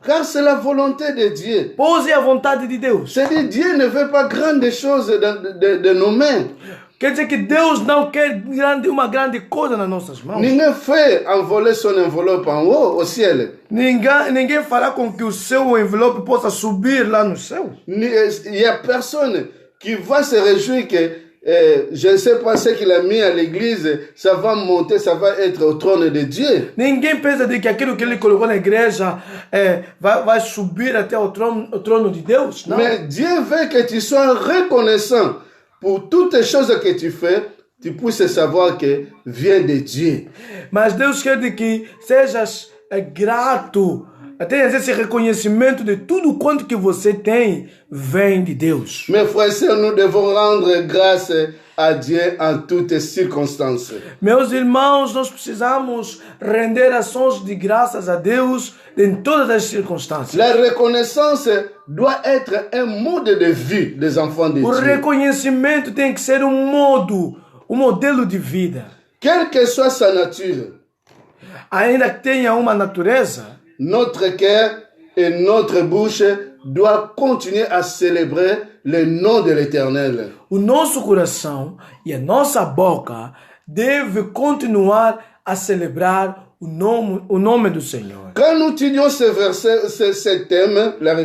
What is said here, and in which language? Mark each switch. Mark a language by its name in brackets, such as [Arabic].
[French] Car c'est la volonté de Dieu. [Portuguese] Pois é a vontade de Deus. [French] C'est-à-dire Dieu ne veut pas grandes choses de nos mains. [Portuguese] Quer dizer que Deus não quer uma grande coisa nas nossas mãos. Ninguém [French] fait envoler son enveloppe en haut au ciel. [Portuguese] Ninguém fará com que o seu envelope possa subir lá no céu. [French] Il n'y a personne qui va se réjouir que je ne sais pas ce qu'il a mis à l'église, ça va monter, ça va être au trône de Dieu. [Portuguese] Ninguém pensa de que aquilo que ele colocou na igreja vai subir até o trono de Deus. Não. [French] Mais Dieu veut que tu sois reconnaissant pour toutes les choses que tu fais, tu puisses savoir que vient de Dieu. [Portuguese] Mas Deus quer que sejas grato, tenhas esse reconhecimento de tudo quanto que você tem vem de Deus. [French] Mes frères et sœurs, nous devons rendre grâce à Dieu en toutes circonstances. [Portuguese] Meus irmãos, nós precisamos render ações de graças a Deus em todas as circunstâncias. [French] La reconnaissance doit être un mode de vie des enfants de [Portuguese] O [French] Dieu. [Portuguese] reconhecimento tem que ser um modelo de vida. [French] Quelle que soit sa nature, [Portuguese] Ainda que tenha uma natureza, [French] notre cœur et notre bouche doivent continuer à célébrer le nom de l'Éternel. [Portuguese] o nosso coração e a nossa boca deve continuar a celebrar o nome do Senhor. [French] Quand nous étudions ce verset, ce thème, la